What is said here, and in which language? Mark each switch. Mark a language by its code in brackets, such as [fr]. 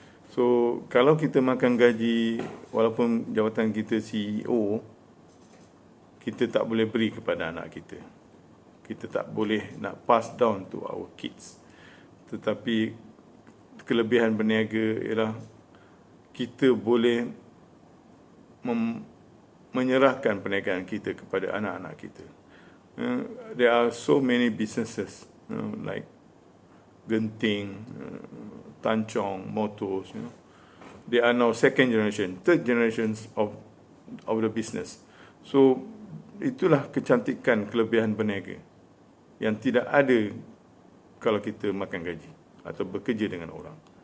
[ms] So, kalau kita makan gaji, walaupun jawatan kita CEO, kita tak boleh beri kepada anak kita. Kita tak boleh nak [en] pass down to our kids. [ms] Tetapi kelebihan berniaga ialah kita boleh menyerahkan perniagaan kita kepada anak-anak kita. [en] There are so many businesses like Genting, Tanchong, Motors. They are now second generation, third generations of the business. [ms] So itulah kecantikan kelebihan berniaga yang tidak ada kalau kita makan gaji atau bekerja dengan orang.